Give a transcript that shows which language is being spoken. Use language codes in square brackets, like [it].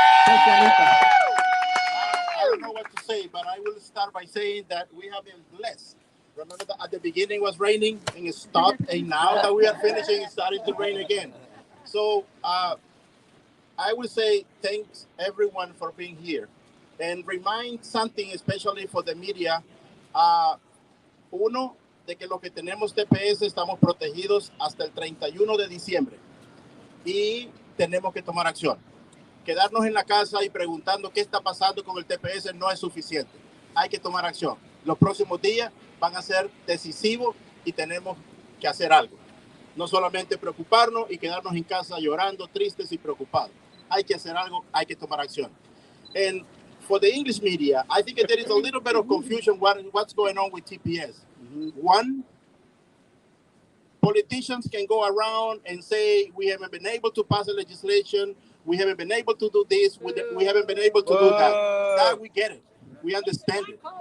[en] I don't know what to say, but I will start by saying that we have been blessed. Remember that at the beginning it was raining and it stopped, and now that we are finishing, it started to rain again. So I would say thanks everyone for being here, and remind something, especially for the media. [es] Uno, de que los que tenemos TPS estamos protegidos hasta el 31 de diciembre y tenemos que tomar acción. Quedarnos en la casa y preguntando qué está pasando con el TPS no es suficiente. Hay que tomar acción. Los próximos días van a ser decisivos y tenemos que hacer algo. No solamente preocuparnos y quedarnos en casa llorando, tristes y preocupados. Hay que hacer algo, hay que tomar acción. [en] And for the English media, I think there is a little bit of confusion what's going on with TPS. One, politicians can go around and say, we haven't been able to pass a legislation, we haven't been able to do this, we haven't been able to do that. That we get it. We understand it.